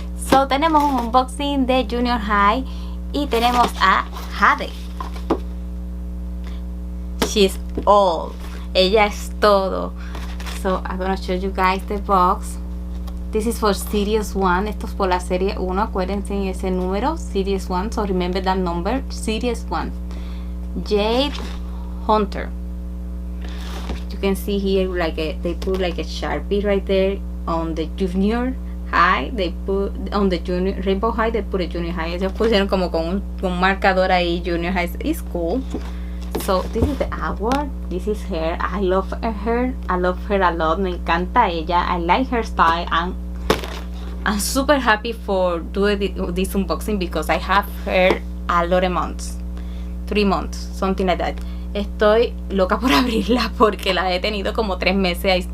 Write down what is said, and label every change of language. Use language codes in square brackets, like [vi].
[es] So tenemos un unboxing de junior high y tenemos a Jade. [en] She's all. [es] Ella es todo. [en] So I'm gonna show you guys the box. This is for Series 1. [es] Esto es por la serie 1. Acuérdense ese número, Series 1. [en] So remember that number, Series 1. Jade Hunter. You can see here they put like a Sharpie right there on the junior high. They put on the junior Rainbow High. They put a junior high. [es] Ellos pusieron como con un marcador ahí. [en] Junior high is cool. So this is the award. This is her. I love her. I love her a lot. [es] Me encanta ella. [en] I like her style. I'm super happy for doing this unboxing because I have her a lot of months. 3 months, something like that. [es] Estoy loca por abrirla porque la he tenido como 3 meses.